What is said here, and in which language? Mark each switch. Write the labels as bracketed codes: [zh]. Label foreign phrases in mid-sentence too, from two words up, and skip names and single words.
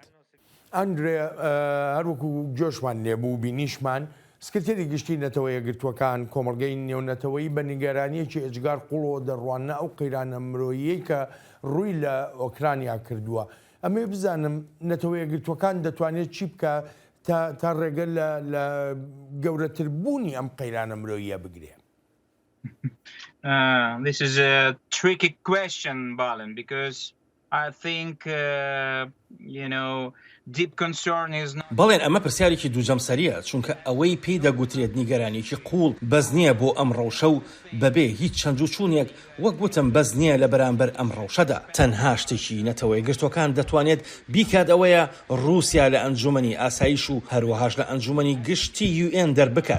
[ckb] ئەندرێ هەروەکو جۆشمان لێبوو بینیشمان سکرتێری گشتی نەتەوە یەکگرتوەکان کۆمەڵگەی نێونەتەوەی بە نیگەرانیەکی ئەجگار قوڵەوە دەڕوانە ئەو قەیرانە مرۆیی کە ڕووی لە ئۆکرانیا کردووە. ئەمێ بزانم نەتەوە یەکگرتوەکان دەتوانێت چی بکە تا ڕێگە لە گەورەتربوونی ئەم قەیرانە مرۆییە بگرێ. [en] This is a tricky question, Balin, because I think [ckb] بەڵێن ئەمە پرسیارێکی دووجەمسەریە چونکە ئەوەی پێی دەگوترێت نیگەرانێکی قوڵ بەس نییە بۆ ئەم ڕەوشە و بەبێ هیچ چەند و چوونێک وەک گوتم بەس نییە لە بەرامبەر ئەم ڕەوشەدا تەنها شتێکی نەتەوە یەکگرتوەکان دەتوانێت بیکات ئەوەیە رووسیا لە ئەنجومەنی ئاسایش و هەروەهاش لە ئەنجومەنی گشتی UN دەربکات.